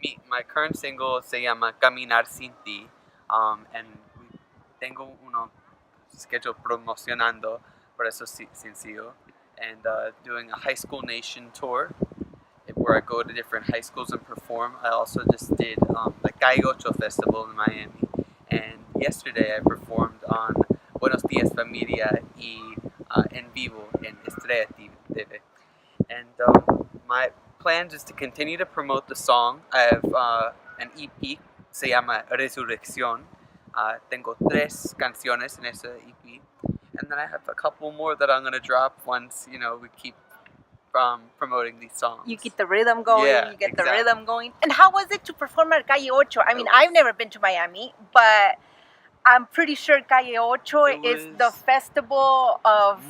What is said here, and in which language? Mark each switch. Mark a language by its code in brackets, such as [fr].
[en] My current single [es] se llama [en] Caminar Sin Ti, and [es] tengo uno [en] scheduled [es] promocionando por eso sencillo, [en] and doing a High School Nation tour where I go to different high schools and perform. I also just did the Calle Ocho Festival in Miami, and yesterday I performed on Buenos Dias Familia y En Vivo in Estrella TV. And my plans is to continue to promote the song. I have an EP, [es] se llama Resurrección. Tengo 3 canciones en ese EP. [en] And then I have a couple more that I'm going to drop once, we keep promoting these songs. You get the rhythm going, Yeah, you get exactly. the rhythm going. And how was it to perform at Calle Ocho? I mean, I've never been to Miami, but I'm pretty sure Calle Ocho is the festival of